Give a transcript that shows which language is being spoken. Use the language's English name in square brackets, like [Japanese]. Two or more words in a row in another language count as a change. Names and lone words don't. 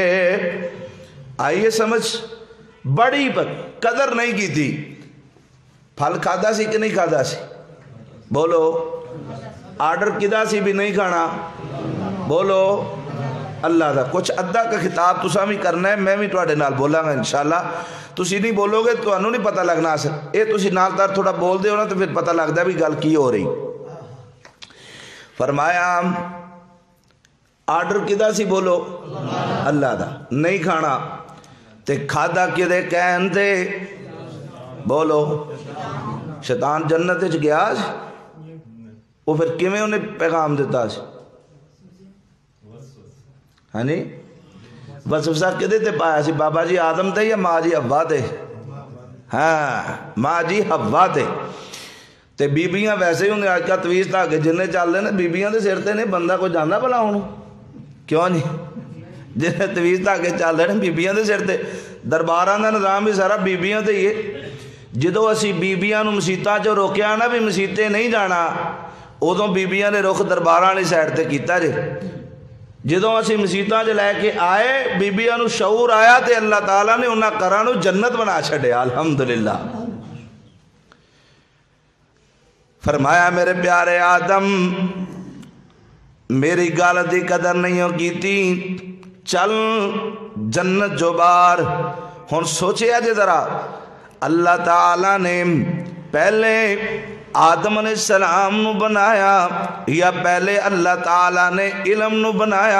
[Urdu] آئیے سمجھ، بڑی قدر نہیں کی تھی۔ [Punjabi] پھل کھادا سی کہ نہیں کھادا سی؟ بولو، آرڈر کدا سی بھی نہیں کھانا؟ بولو اللہ دا۔ کچھ ادھا کا خطاب تساں بھی کرنا ہے، میں بھی تواڈے نال بولاں گا انشاءاللہ۔ تسی نہیں بولو گے تو انہوں نہیں پتہ لگنا اصل، اے تسی نال دار تھوڑا بول دے ہو نا تو پھر پتہ لگتا ہے بھی گل کی ہو رہی۔ فرمایا آرڈر کدا سی؟ بولو اللہ دا۔ نہیں کھانا تے کھادا کدے کہن تے؟ بولو شیطان جنت وچ گیا وہ پھر کیویں انہیں پیغام دیتا سی؟ ہاں جی، وسوسہ کدے تے پایا سی؟ بابا جی آدم تے یا ماں جی حوا تے؟ ہاں ماں جی حوا تے۔ تے بیبیاں ویسے ہی ہوندے، اج کل تویز دھاگے جننے چل دے نے بیبیاں دے سر تے نے، بندہ کوئی جاندا بھلا ہن؟ کیوں نہیں؟ جنہیں تویز دھاگے چل رہے ہیں بیبیاں دے سر تے، درباراں دا نظام بھی سارا بیبیاں تے ہی ہے۔ جدو اسی بیبیاں نو مسیتاں چوں روکیا نا بھی مسیتے نہیں جانا، ادوں بیبیاں نے رخ درباراں والی سائڈ تے کیتا جے۔ جدو اسی مسیتاں چ لے کے آئے بیبیاں نو شعور آیا تے اللہ تعالیٰ نے انہاں گھراں نو جنت بنا چھڈیا، الحمدللہ۔ فرمایا میرے پیارے آدم میری گل دی قدر نہیں ہو کیتی، چل جنت جو بار۔ ہن سوچیا جے ذرا، اللہ تعالیٰ نے پہلے آدم [Arabic] علیہ السلام [Punjabi] نو بنایا یا پہلے اللہ تعالیٰ نے علم نو بنایا؟